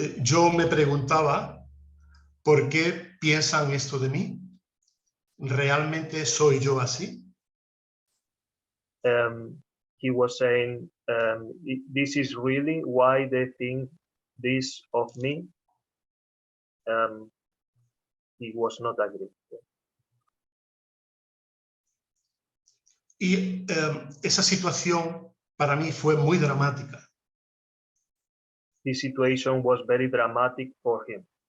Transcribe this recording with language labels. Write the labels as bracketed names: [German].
[Spanish] Yo me preguntaba, ¿por qué piensan esto de mí? ¿Realmente soy yo así? [English] he was saying, this is really why they think this of me. He was not agree. [Spanish] Y esa situación para mí fue muy dramática. [English] This situation was very dramatic for him.